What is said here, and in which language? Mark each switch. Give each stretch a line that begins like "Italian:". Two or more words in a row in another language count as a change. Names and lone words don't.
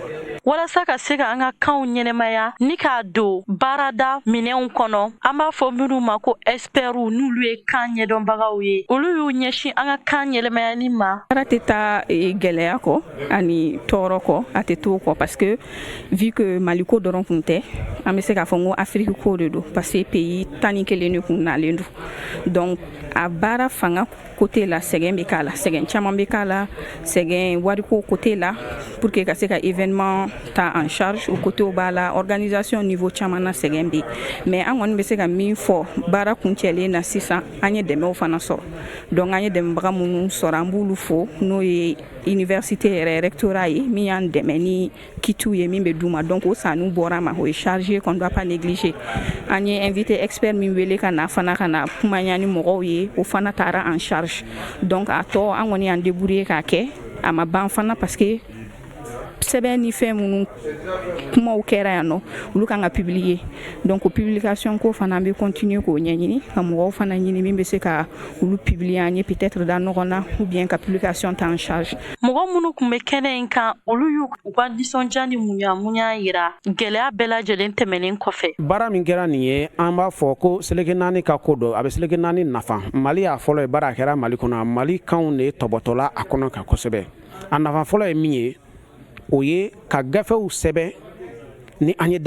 Bambara: Walasa ka se ka an ka kanw ɲɛnɛmaya ni k'a don baarada minɛnw kɔnɔ an b'a fɔ minnu ma ko experts n'olu ye kan ɲɛdɔnbagaw ye olu y'u ɲɛsin an ka kan yɛlɛmayali ma. Baara tɛ taa gɛlɛya kɔ ani tɔɔrɔ kɔ a tɛ t'o kɔ
French: parce que vu que
Bambara: Mali ko dɔrɔn kun tɛ an bɛ se k'a fɔ n ko Afrique ko de don
French: parce que
Bambara: pays 11 de kun nalen don donc a baara fanga côté la sɛgɛn bɛ k'a la sɛgɛn caman bɛ k'a la sɛgɛn wariko côté la
French: pour que
Bambara: ka se ka événement ta
French: en charge
Bambara: o côté b'a la
French: organisation niveau
Bambara: caman na sɛgɛn bɛ mais an kɔni bɛ se ka min fɔ baara kuncɛlen na sisan an ye dɛmɛw fana sɔrɔ donc an ye dɛmɛbaga minnu sɔrɔ an b'olu fo n'o ye université yɛrɛ rectorat ye min y'an dɛmɛ ni kitu ye min bɛ d'u ma donc o sanu bɔra ma o ye
French: chargé qu'on doit pas négliger
Bambara: an ye
French: invité expert
Bambara: min wele ka na fana ka na kumanya ni mɔgɔw ye o fana taara
French: en charge
Bambara: donc a tɔ an kɔni y'an débrouiller k'a kɛ a ma ban fana
French: parce que
Bambara: sɛbɛn ni fɛn minnu kumaw kɛra yan nɔ olu kan ka publier donc o publication ko fana an bɛ continuer k'o ɲɛɲini ka mɔgɔw fana ɲini min bɛ se ka olu publier an ye peut-être da ɲɔgɔn na
French: ou bien
Bambara: ka publication ta
French: en charge.
Bambara: Mɔgɔ minnu kun bɛ kɛnɛ in kan olu y'u ka nisɔndiya ni muɲa yira gɛlɛya bɛɛ lajɛlen tɛmɛnen kɔfɛ. Baara min kɛra nin ye an b'a fɔ ko seleke naani ka ko dɔ a bɛ seleke naani nafa Mali y'a fɔlɔ ye baara a kɛra Mali kɔnɔ Mali kanw de tɔbɔtɔla a kɔnɔ kan kosɛbɛ a nafa fɔlɔ ye min ye o ye ka gafew sɛbɛn ni an ye